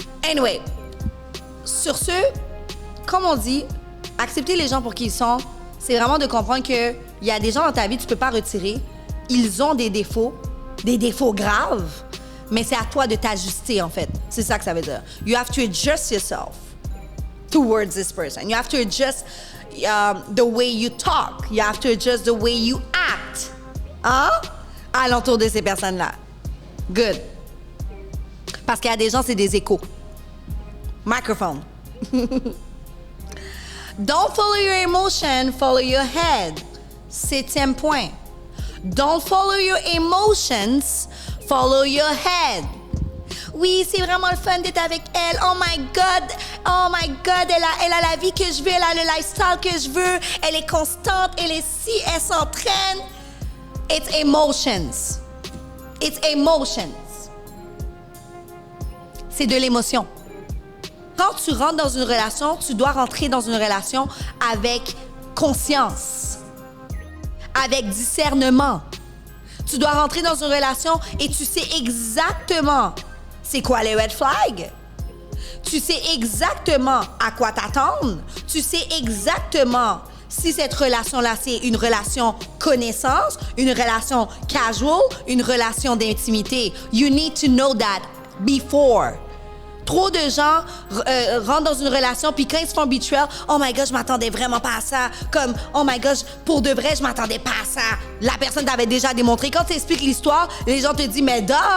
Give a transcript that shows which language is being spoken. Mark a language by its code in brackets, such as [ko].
[fr] Anyway, sur ce, comme on dit, accepter les gens pour qui ils sont, c'est vraiment de comprendre qu'il y a des gens dans ta vie que tu peux pas retirer. Ils ont des défauts graves, mais c'est à toi de t'ajuster, en fait. C'est ça que ça veut dire. [en] You have to adjust yourself towards this person. You have to adjust the way you talk. You have to adjust the way you act. Hein? [fr] À l'entour de ces personnes-là. Good. Parce qu'il y a des gens, c'est des échos. [en] Microphone. Don't follow your emotion, follow your head. [fr] 7e point. [en] Don't follow your emotions, follow your head. [fr] Oui, c'est vraiment le fun d'être avec elle. Oh my God, elle a la vie que je veux, elle a le lifestyle que je veux. Elle est constante, elle est si, elle s'entraîne. [en] It's emotions. It's emotions. [fr] C'est de l'émotion. Quand tu rentres dans une relation, tu dois rentrer dans une relation avec conscience. avec discernement. Tu dois rentrer dans une relation et tu sais exactement c'est quoi les red flags. Tu sais exactement à quoi t'attendre. Tu sais exactement si cette relation-là, c'est une relation connaissance, une relation casual, une relation d'intimité. [en] You need to know that before. [fr] Trop de gens rentrent dans une relation, puis quand ils se font betrayal, oh my God, je m'attendais vraiment pas à ça. Comme, oh my God, pour de vrai, je m'attendais pas à ça. La personne t'avait déjà démontré. Quand tu expliques l'histoire, les gens te disent, mais duh.